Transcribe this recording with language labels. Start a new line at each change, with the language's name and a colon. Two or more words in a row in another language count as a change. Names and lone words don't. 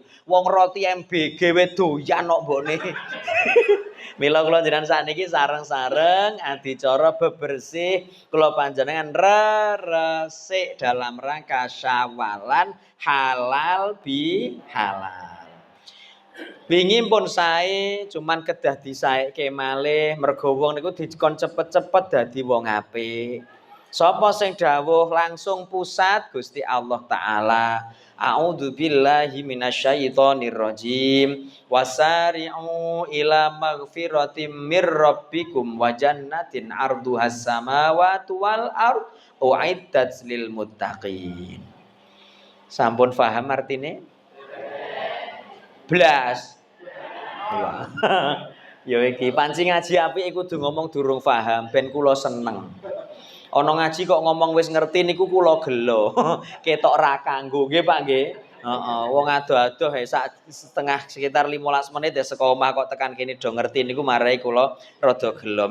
Javanese: Wong roti MBG wis doyan kok mbokne. Mila kula jenengan sakniki sareng-sareng adicara bebersih kula panjenengan resik
Indonesian: dalam rangka
Javanese: Syawalan halal bi halal. Wingi pun sae cuman kedah disaekke malih mergo wong niku dikon cepet-cepet dadi wong apik. Sapa sing dawuh langsung pusat Gusti Allah taala.
Arabic: أعوذ بالله من الشيطان الرجيم. وسارعوا إلى مغفرة من ربكم وجنة عرضها السماوات والأرض أعدت للمتقين.
Javanese: Sampun paham artine? Blas. Wah. Ya iki panci ngaji apik kudu ngomong durung paham ben kula seneng. Ana ngaji kok ngomong wis ngerti niku kula gelo. Ketok ra kanggo nggih Pak nggih. Heeh, wong ado-ado sak setengah sekitar 15 menit ya saka omah kok tekan kene do ngerti niku marai kula rada gelo.